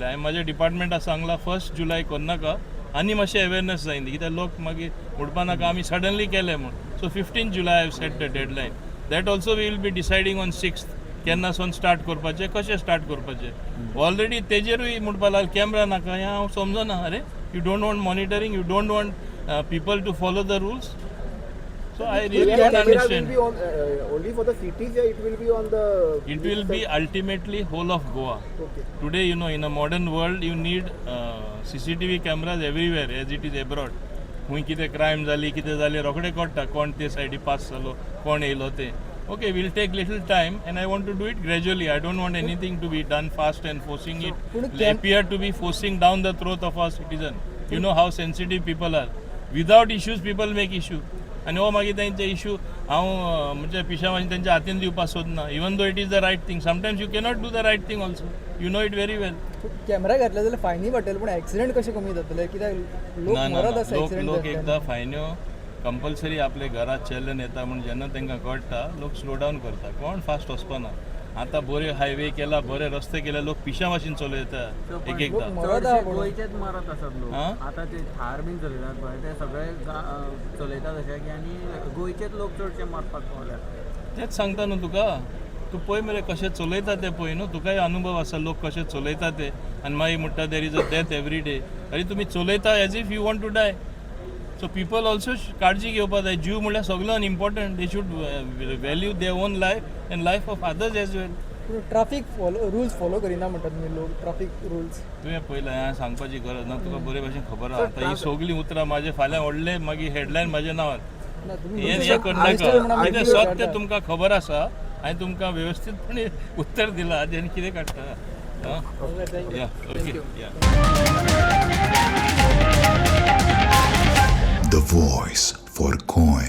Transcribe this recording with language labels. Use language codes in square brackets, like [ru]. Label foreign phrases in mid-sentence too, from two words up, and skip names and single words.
[kok] हांवें म्हाज्या डिपार्टमेंटाक सांगलां 1 जुलय करनाका आनी मातशें अवेरनस जाय न्ही कित्याक लोक मागीर म्हणपा नाका आमी सडनली केलें म्हूण. [en] सो 15 [kok] जुलय हांवें [en] set the deadline. That also we will be deciding on 6th [kok] केन्ना सोन स्टार्ट करपाचें [en] कशें स्टार्ट करपाचें. [kok] ऑलरेडी तेजेरूय म्हणपा लागले कॅमेरा नाका. हें हांव समजना. [en] अरे you don't want monitoring. You don't want people to follow the rules. so I really don't Camera will understand. be on only for the cities. It will be on the. It will be ultimately whole of Goa. Okay. Today, you know, in a modern world, you need CCTV cameras everywhere as it is abroad. [kok] खूंय कितें क्रायम जाली कितें जालें रोखडें कळटा कोण ते सायडी पास जालो कोण येयलो ते. [en] Okay, we'll take little time and I want to do it gradually. I don't want anything to be done fast and forcing it. Will appear to be forcing down the throat of our citizen. You know how sensitive people are. Without issues, people make issue. [kok] आनी हो मागीर तेंचे इशू हांव म्हणजे पिशा मातशें तेंच्या हातीन दिवपाक सोदना. [en] even though it is the right thing. sometimes you cannot do the right thing also. you know it very well. [kok] कॅमेरा घातले जाल्यार फायनी पडटले पूण एक्सिडेंट कशे कमी जातले कित्याक लोक मरत आसा एक्सिडेंट लोक एकदां फायन्यो कंपल्सरी आपले घरात चलन येता म्हूण जेन्ना तांकां कळटा लोक स्लो डावन करता. कोण फास्ट वचपाना. आतां बरे हायवे केला बरे रस्ते केले लोक पिशा भाशेन चलयता एक एकदां. गोंयचेच मारत आसात लोक. आतां ते थार बीन चलयतात पळय ते सगळे चलयतात अशें की आनी गोंयचेच लोक चडशे मारपाक पावल्यात. तेच सांगता न्हू तुका. तूं पळय मरे कशें चलयता ते पळय न्हू. तुकाय अनुभव आसा लोक कशें चलयता ते आनी मागीर म्हणटा [en] there is a death every day. [kok] अरे तुमी चलयता [en] as if you want to die. so people also [kok] काळजी घेवपाक जाय. जीव म्हळ्यार सगळ्यान [en] important. They should value their own life and life of others as well. traffic rules follow [kok] करिना म्हणटा तुमी लोक. [en] traffic rules [kok] तुवें पयलें हांवें सांगपाची गरज ना. तुका बरे भशेन खबर आहा. आतां ही सगळीं उतरां म्हाजे फाल्यां व्हडले मागीर हेडलायन म्हाज्या नांवार. हें करनाका. कितें सत्य तुमकां खबर आसा. हांवें तुमकां वेवस्थीतपणे उत्तर दिलां. जेन्ना कितें काडटा. ओके. [en] The voice for Konkan.